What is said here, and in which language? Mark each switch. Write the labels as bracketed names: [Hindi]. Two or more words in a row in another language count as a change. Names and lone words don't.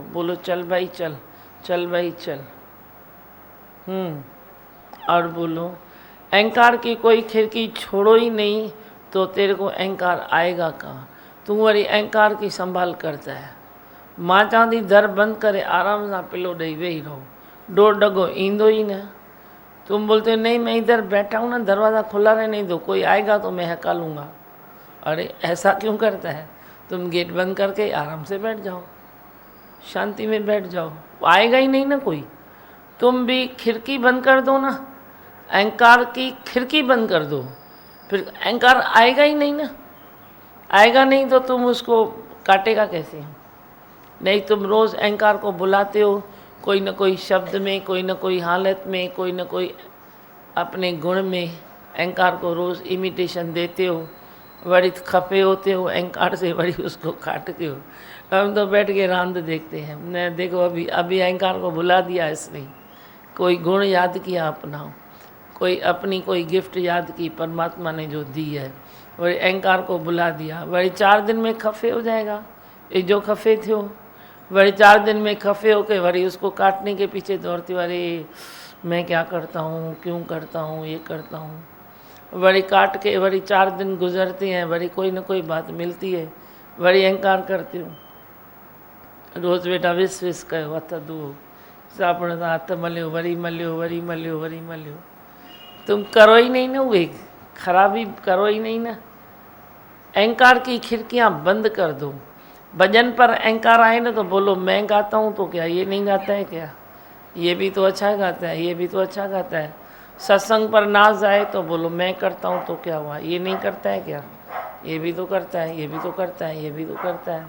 [Hindi] बोलो चल भाई चल, चल भाई चल। और बोलो अहंकार की कोई खिड़की छोड़ो ही नहीं तो तेरे को अहंकार आएगा कहाँ। तुम्हारी अहंकार की संभाल करता है। [Sindhi] माँ चांदी दर बंद करे आराम से पिलो ॾेई वेही रहो, डोर डगो ईंदो ही न। [Hindi] तुम बोलते हो नहीं मैं इधर बैठा हूँ ना, दरवाज़ा खुला रहने दो, कोई आएगा तो मैं हकालूँगा। अरे ऐसा क्यों करता है? तुम गेट बंद करके आराम से बैठ जाओ, शांति में बैठ जाओ, आएगा ही नहीं ना कोई। तुम भी खिड़की बंद कर दो ना, अहंकार की खिड़की बंद कर दो, फिर अहंकार आएगा ही नहीं ना। आएगा नहीं तो तुम उसको काटेगा कैसे? नहीं, तुम रोज़ अहंकार को बुलाते हो, कोई न कोई शब्द में, कोई न कोई हालत में, कोई न कोई अपने गुण में अहंकार को रोज़ इमिटेशन देते हो, [Sindhi] वरी खपे [Hindi] होते हो अहंकार से, वरी उसको काटते हो। हम तो बैठ के रांद देखते हैं। मैं देखो अभी अहंकार को बुला दिया इसने, कोई गुण याद किया अपना, कोई अपनी कोई गिफ्ट याद की परमात्मा ने जो दी है, वही अहंकार को बुला दिया। वही 4 दिन में खफे हो जाएगा। ये जो खफे थे हो, वही 4 दिन में खफे हो के वही उसको काटने के पीछे दौड़ते, अरे मैं क्या करता हूँ, क्यों करता हूँ, ये करता हूँ। वही काट के वही 4 दिन गुजरते हैं, वही कोई न कोई बात मिलती है, वही अहंकार करते हो। [Sindhi] रोज़ बेटा विस कयो, हथ धो, साबुण सां हथ मलियो, वरी मलियो। [Hindi] तुम करो ही नहीं ना, उहे खराबी करो ही नहीं ना। अहंकार की खिड़कियाँ बंद कर दो। भजन पर अहंकार आए ना तो बोलो मैं गाता हूँ तो क्या ये नहीं गाता है क्या, ये भी तो अच्छा गाता है, ये भी तो अच्छा गाता है। सत्संग पर नाज आए तो बोलो मैं करता हूँ तो क्या हुआ, ये नहीं करता है क्या, ये भी तो करता है, ये भी तो करता है, ये भी तो करता है।